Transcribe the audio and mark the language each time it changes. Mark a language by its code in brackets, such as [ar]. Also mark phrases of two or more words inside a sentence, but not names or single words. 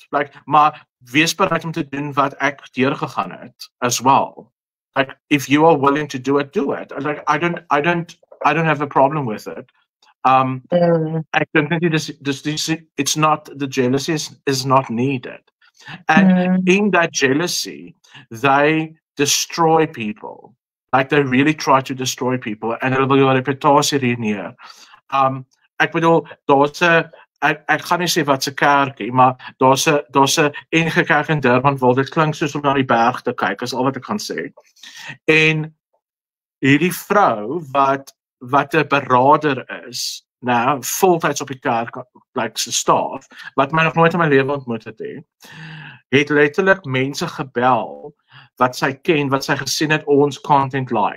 [en] Like, [af] maar wees bereid om te doen wat ek deurgegaan het [en] as well. Like, if you are willing to do it, do it. Like, I don't have a problem with it. I don't think it's not, the jealousy is not needed. And in that jealousy, they destroy people. Like, they really try to destroy people, and [af] hulle wil jou reputasie ruïneer. Ek bedoel, ek gaan nie sê wat se kerkie, maar daar's 'n enige kerk in Durban waar dit klink soos om na die berg te kyk, is al wat ek gaan sê. En hierdie vrou wat 'n beraader is, nou voltyds op die kerk, like se staf, wat my nog nooit in my lewe ontmoet het letterlik mense gebel wat sy ken, wat sy gesien het ons content like.